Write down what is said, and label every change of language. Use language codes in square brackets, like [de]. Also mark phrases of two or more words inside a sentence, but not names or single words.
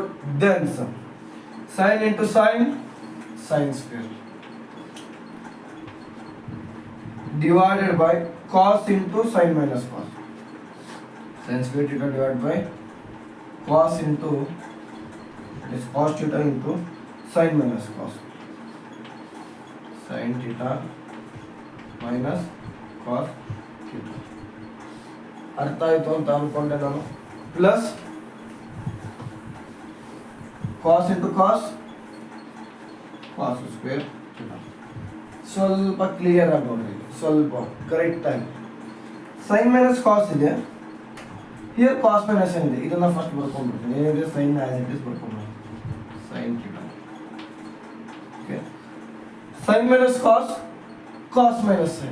[en] then sum sin into sin, sin square divided by cos into sin minus cos. Sin square theta divided by cos into, that is cos theta into sin minus cos. Sin theta minus cos theta. [kn] ಅರ್ಥ ಆಯ್ತು ಅಂತ ಅನ್ಕೊಂಡೆ ನಾನು. [en] ಪ್ಲಸ್ cos into cos, cos square theta. [kn] ಸ್ವಲ್ಪ ಕ್ಲಿಯರ್ ಆಗಿ ನೋಡ್ರಿ, ಸ್ವಲ್ಪ ಕರೆಕ್ಟ್ ಆಗಿ. [en] sine minus cos ಇದೆ, here cos minus [kn] ಏನಿದೆ ಇದನ್ನ [en] ಫಸ್ಟ್ ಬರ್ಕೊಂಡ್ಬಿಡ್ತೀನಿ. ಏನಿದೆ sine as it is ಬರ್ಕೊಂಡ್ಬಿಡ್ತೀನಿ, sine theta. okay, sine minus cos, cos minus sine.